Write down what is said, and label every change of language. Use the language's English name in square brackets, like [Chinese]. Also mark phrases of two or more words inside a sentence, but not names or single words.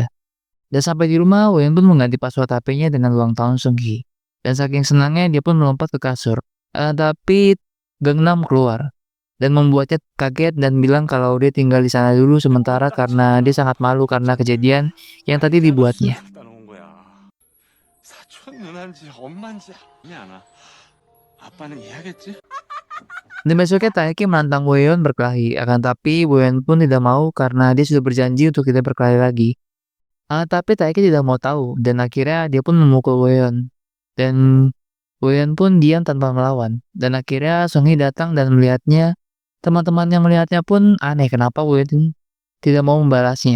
[Indonesian] Dan sampai di rumah, Won pun mengganti password HP-nya dengan ulang tahun Sungi. Dan saking senangnya dia pun melompat ke kasur. Tapi Gangnam keluar dan membuatnya kaget dan bilang kalau dia tinggal di sana dulu sementara karena dia sangat malu karena kejadian yang tadi [Korean] 아이디어가 [Indonesian] dibuatnya. [Korean] 쑥 나온 거야. 사촌 누나인지 엄마인지 알지 않아. 아빠는 이해하겠지? [Indonesian] Dan besoknya Taeki menantang Won berkelahi, akan tapi Won pun tidak mau karena dia sudah berjanji untuk tidak berkelahi lagi. Tapi Taeki tidak mau tahu dan akhirnya dia pun memukul Won. Dan Won pun diam tanpa melawan. Dan akhirnya Songhee datang dan melihatnya. Teman-teman yang melihatnya pun aneh kenapa Won tidak mau membalasnya.